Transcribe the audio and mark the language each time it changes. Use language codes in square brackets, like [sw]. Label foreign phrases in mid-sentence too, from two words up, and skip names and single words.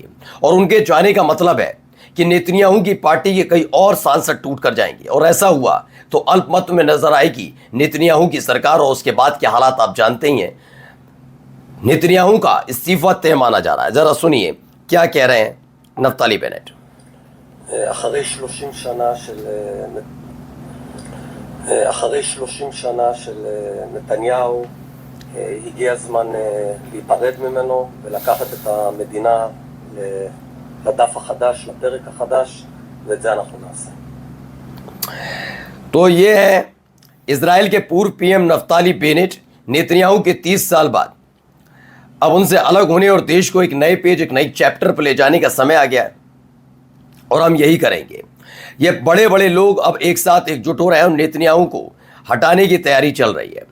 [hi] और उनके जाने का मतलब है कि नेतन्याहू की पार्टी के कई और सांसद टूट कर जाएंगे, और ऐसा हुआ तो अल्पमत में नजर आएगी नेतन्याहू की सरकार, और उसके बाद के हालात आप जानते ही हैं। नेतन्याहू का इस्तीफा तय माना जा रहा है। जरा सुनिए क्या कह रहे हैं नफ्ताली बेनेट। [he] אחרי 30 שנה של נתניהו הגיע הזמן להיפרד ממנו ולקחת את המדינה לדף החדש, לפרק החדש, ואת זה אנחנו נעשה। [hi] तो ये है इजराइल के पूर्व पीएम नफ्ताली बेनेट। नेतन्याहू के 30 साल बाद अब उनसे अलग होने और देश को एक नए पेज, एक नई चैप्टर पर ले जाने का समय आ गया है, और हम यही करेंगे। ये बड़े बड़े लोग अब एक साथ एकजुट हो रहे हैं और नेतन्याहू को हटाने की तैयारी चल रही है।